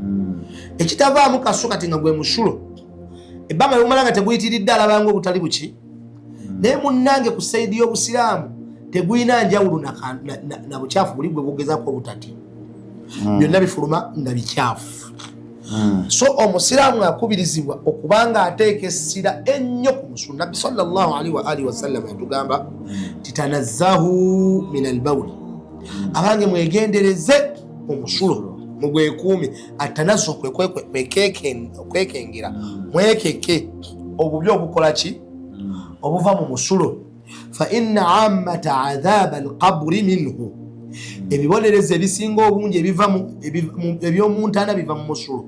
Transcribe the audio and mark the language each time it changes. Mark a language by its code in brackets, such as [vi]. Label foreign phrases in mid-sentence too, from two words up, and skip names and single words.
[lg] ekitavaamu kaso kati nga gwe musulo ebbanga lyomala nga teguyitiridde alabanga obutali buki naye munnange ku saidi y'obusiraamu teguyina njawulo na bukyafu buli gwe bugezaako obutati byonna bifuluma nga bikyafu. So omusiraamu akubirizibwa okubanga ateeka essira ennyo ku musulu. Nabbi [ar] صلى الله عليه وعلى آله وسلم [lg] yatugamba [ar] تنزهوا من البول, [lg] abange mwegendereze omusulo mugwekuumi. Atanazzu okwekengera mwekeke obubi obukola ki obuva mu musulo. [ar] فإن عامة عذاب القبر منه, [lg] ebibonerezo ebisinga obungi eby'omuntaana biva mu musulo.